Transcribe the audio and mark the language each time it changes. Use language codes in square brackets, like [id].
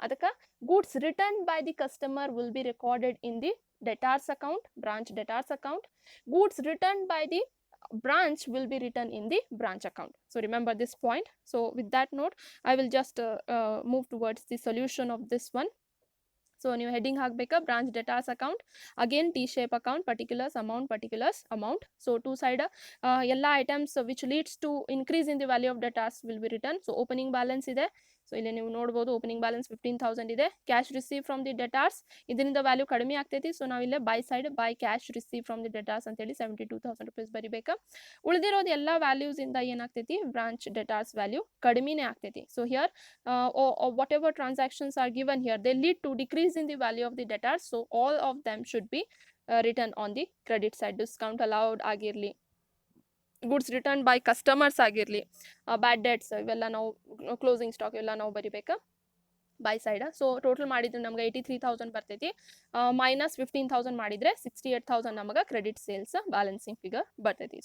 [en] ಅದಕ್ಕೆ goods return by the customer will be recorded in the debtors account, branch debtors account. Goods return by the branch will be written in the branch account. So remember this point. So with that note, I will just move towards the solution of this one. [kn] So ನೀವು heading ಹಾಕಬೇಕಾ, branch ಡೆಟಾರ್ಸ್ account, again T shape account, particulars amount. [en] So to side ಎಲ್ಲ items which leads to increase in the value of debtors will be return. So opening balance ಇದೆ. [kn] So ಇಲ್ಲಿ ನೀವು ನೋಡ್ಬೋದು opening balance 15,000 ಇದೆ. Cash receive from the ಡೆಟಾರ್ಸ್, ಇದರಿಂದ value ಕಡಿಮೆ ಆಗ್ತೈತಿ. So ನಾವು ಇಲ್ಲೇ by side by cash receive from the ಡೆಟಾರ್ಸ್ ಅಂತೇಳಿ 72,000 ರೂಪೀಸ್ ಬರಿಬೇಕಾ. ಉಳಿದಿರೋದು ಎಲ್ಲ ವ್ಯಾಲ್ಯೂಸ್ ಇಂದ ಏನಾಗ್ತೈತಿ, ಬ್ರಾಂಚ್ ಡೆಟಾರ್ಸ್ ವ್ಯಾಲ್ಯೂ ಕಡಿಮೆನೇ ಆಗ್ತೈತಿ. [en] So here whatever transactions are given here they lead to decrease in the value of the debtors, so all of them should be written on the credit side. [kn] Discount allowed ಆಗಿರಲಿ, goods returned by customers ಆಗಿರಲಿ, bad debts ಇವೆಲ್ಲ ನಾವು closing stock ಇವೆಲ್ಲ ನಾವು ಬರಿಬೇಕಾ by side. So total ಮಾಡಿದ್ರೆ ನಮ್ಗೆ 83,000 ಬರ್ತೈತಿ. Minus 15,000 ಮಾಡಿದ್ರೆ 68,000 ನಮಗೆ ಕ್ರೆಡಿಟ್ ಸೇಲ್ಸ್ ಬ್ಯಾಲೆನ್ಸಿಂಗ್ ಫಿಗರ್ ಬರ್ತೈತಿ.